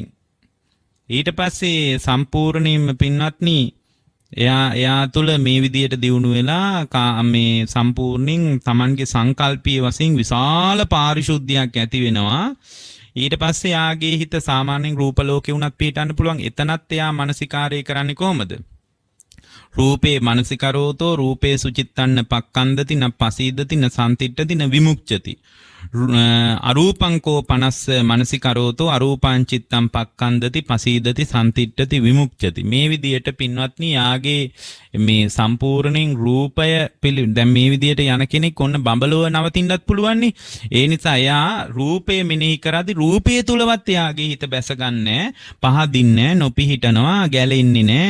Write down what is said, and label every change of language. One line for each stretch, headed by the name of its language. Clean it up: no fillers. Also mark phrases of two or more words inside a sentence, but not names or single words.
Sinhala: ඊට පස්සේ සම්පූර්ණයෙන්ම පින්වත්නි එයා තුළ මේ විදියට දියුණු වෙලා මේ සම්පූර්ණයෙන් Tamanගේ සංකල්පීය වශයෙන් විශාල පාරිශුද්ධියක් ඇති වෙනවා. ඊට පස්සේ යාගේ හිත සාමාන්‍යයෙන් රූප ලෝකේ උනත් පිටන්න පුළුවන්. එතනත් එයා මානසිකාරය කරන්නේ කොහොමද?
Pali: රූපේ මානසිකරෝතෝ රූපේ සුචිත්තන්න පක්කන්දති න පසීදති න සම්තිට්ඨති න විමුක්ඛති. අරූපංකෝ 50 මානසිකරෝතෝ අරූපං චිත්තං පක්කන්දති පසීදති සම්තිට්ඨති විමුක්ඛති.
Sinhala: මේ විදියට පින්වත්නි යාගේ මේ සම්පූර්ණයෙන් රූපය දැන් මේ විදියට යන කෙනෙක් ඔන්න බඹලව නවතින්නත් පුළුවන් නේ. ඒ නිසා එයා රූපය මෙනෙහි කරද්දි රූපය තුලවත් එයාගේ හිත බැසගන්නේ පහදින්නේ නොපිහිටනවා ගැලෙන්නේ නැහැ.